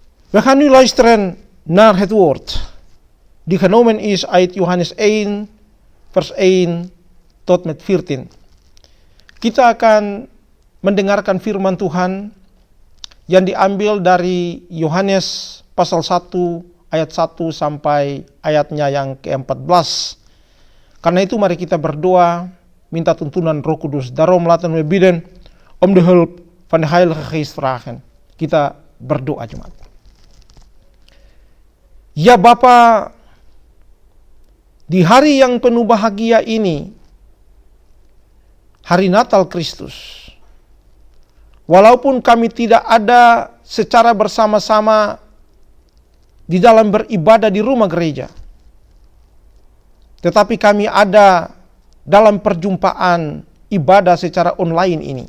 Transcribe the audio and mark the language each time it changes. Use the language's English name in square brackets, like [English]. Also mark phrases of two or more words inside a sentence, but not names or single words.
[Dutch] We gaan nu luisteren naar het woord, die genomen is uit Johannes 1, vers 1 tot met 14. [Indonesian] Kita akan mendengarkan firman Tuhan yang diambil dari Yohanes pasal 1 ayat 1 sampai ayatnya yang ke-14. Karena itu mari kita berdoa, minta tuntunan Roh Kudus. [Dutch] Daarom laten we bidden om de hulp van de Heilige Geest vragen. [Indonesian] Kita berdoa jemaat. Ya Bapa, di hari yang penuh bahagia ini, hari Natal Kristus, walaupun kami tidak ada secara bersama-sama di dalam beribadah di rumah gereja, tetapi kami ada dalam perjumpaan ibadah secara online ini.